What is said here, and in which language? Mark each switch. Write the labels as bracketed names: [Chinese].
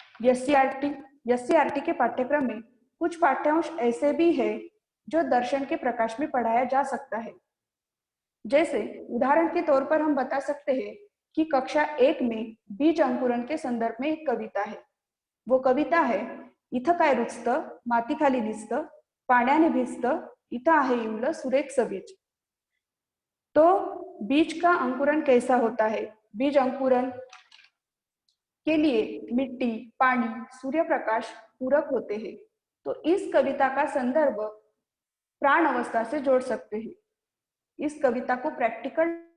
[Hindi] SCERT के पाठ्यक्रम में कुछ पाठ्यांश ऐसे भी है जो दर्शन के प्रकाश में पढ़ाया जा सकता है। जैसे उदाहरण के तौर पर हम बता सकते हैं कि कक्षा 1 में बीज अंकुरण के संदर्भ में एक कविता है। वो कविता है, [Marathi] इथं काय रुचतं, माती खाली दिसतं, पाण्याने भिजतं, इथं आहे इवलं सुरेख सबीज। [Hindi] तो बीज का अंकुरण कैसा होता है? बीज अंकुरण के लिए मिट्टी, पानी, सूर्य प्रकाश पूरक होते हैं। तो इस कविता का संदर्भ प्राण अवस्था से जोड़ सकते हैं। इस कविता को प्रैक्टिकल